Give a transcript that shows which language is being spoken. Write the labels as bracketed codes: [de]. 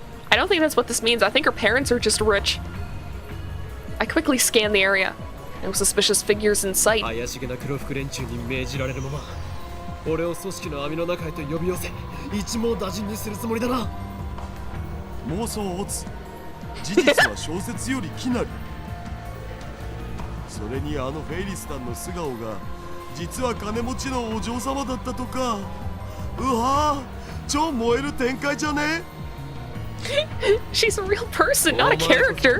[en] I don't think that's what this means. I think her parents are just rich. I quickly scanned the area. No suspicious figures in sight. [ja] 怪しげな黒服連中に命じられるまま俺を組織の網の中へと呼び寄せ一網打尽にするつもりだな妄想を打つ事実は小説より奇なりそれにあのフェイリスタンの素顔が実は金持ちのお嬢様だったとかうわぁ超燃える展開じゃね [en] She's a real person, not a character.